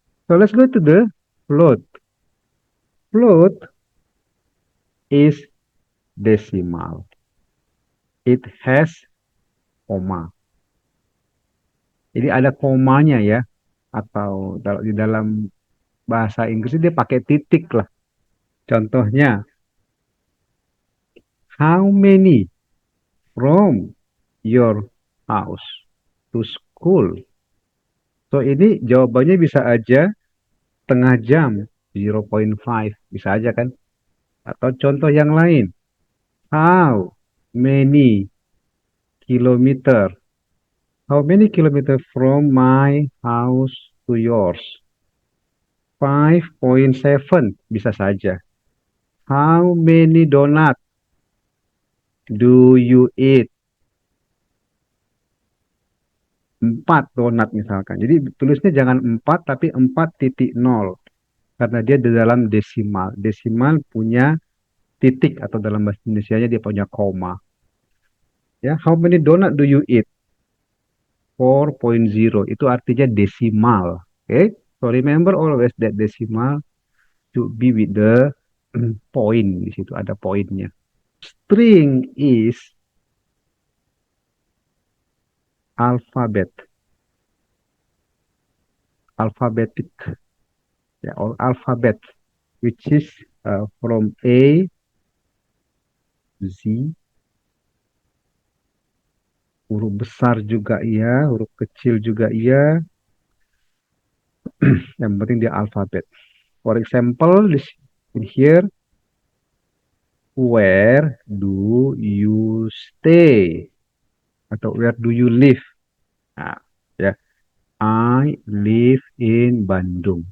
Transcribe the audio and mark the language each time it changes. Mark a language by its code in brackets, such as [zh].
[en] So let's go to the float. Float is decimal. It has koma. [id] Jadi ada komanya ya, atau di dalam bahasa Inggris dia pakai titik lah. Contohnya, [en] how many from your house to school? [id] So ini jawabannya bisa aja setengah jam, 0,5, bisa aja kan? Atau contoh yang lain, [en] how many kilometer? How many kilometer from my house to yours? 5,7, [id] bisa saja. [en] How many donut do you eat? [id] 4 donat misalkan. Jadi tulisnya jangan 4 tapi 4,0. Karena dia di dalam desimal. Desimal punya titik atau dalam bahasa Indonesia dia punya koma. [en] Ya, how many donut do you eat? 4,0. [id] Itu artinya desimal. [en] Okay? So remember always that decimal should be with the point. [id] Di situ ada poinnya. [en] String is alphabet. Alphabetic. Ya, or alphabet. Which is from A to Z. [id] Huruf besar juga iya, huruf kecil juga iya. Yang penting dia alfabet. [en] For example, in here, where do you stay? Atau where do you live? Nah, ya, I live in Bandung.